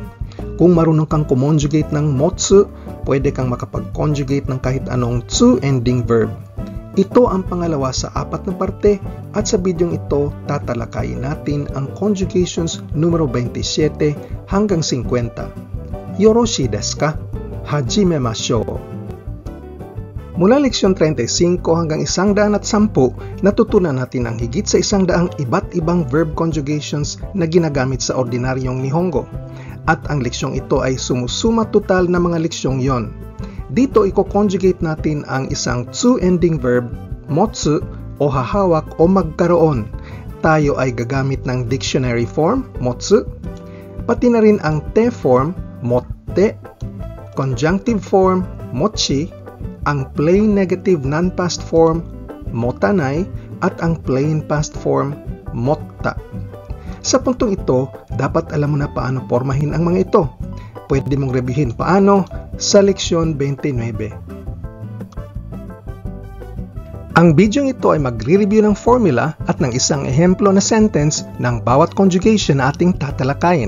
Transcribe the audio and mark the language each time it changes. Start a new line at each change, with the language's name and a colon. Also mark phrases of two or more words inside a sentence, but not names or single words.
Filipino: Kung marunong kang conjugate ng motsu, pwede kang makapag-conjugate ng kahit anong
English: to-ending verb.
Filipino: Ito ang pangalawa sa 4 na parte at sa bidyong ito tatalakayin natin ang conjugations numero 27 hanggang 50.
Japanese: よろしいですか？始めましょう.
Filipino: Mula leksyon 35 hanggang 110, natutunan natin ang higit sa 100 iba't ibang
English: verb conjugations
Filipino: na ginagamit sa ordinaryong Nihongo. At ang leksyong ito ay sumusuma total na mga leksyong yon. Dito i-conjugate natin ang isang
English: to-ending verb,
Filipino: motsu, o hahawak o magkaroon. Tayo ay gagamit ng
English: dictionary form,
Filipino: motsu, pati na rin ang
English: te form,
Filipino: motte,
English: conjunctive form,
Filipino: mochi, ang
English: plain negative non-past form,
Filipino: motanai, at ang
English: plain past form,
Filipino: motta. Sa puntong ito, dapat alam mo na paano pormahin ang mga ito. Pwede mong reviewin paano sa leksyon 29. Ang bidyong ito ay magre-review ng formula at ng isang ehemplo na sentence ng bawat conjugation na ating tatalakayin.